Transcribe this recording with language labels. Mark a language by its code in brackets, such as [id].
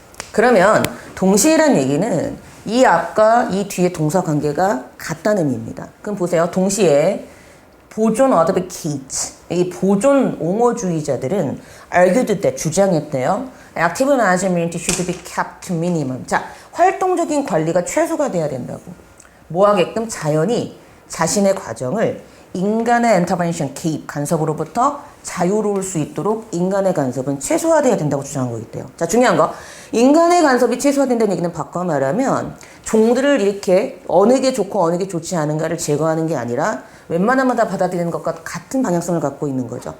[ko] 그러면 동시에란 얘기는 이 앞과 이 뒤에 동사 관계가 같다는 의미입니다. 그럼 보세요. 동시에 보존 advocate, 이 보존 옹호주의자들은 [en] argued that, [ko] 주장했대요. [en] Active management should be kept to minimum. [ko] 자, 활동적인 관리가 최소가 돼야 된다고. 뭐 하게끔 자연이 자신의 과정을 인간의 인터벤션, 개입, 간섭으로부터 자유로울 수 있도록 인간의 간섭은 최소화돼야 된다고 주장한 거기 때문에. 자, 중요한 거. 인간의 간섭이 최소화된다는 얘기는 바꿔 말하면 종들을 이렇게 어느 게 좋고 어느 게 좋지 않은가를 제거하는 게 아니라 웬만하면 다 받아들이는 것과 같은 방향성을 갖고 있는 거죠.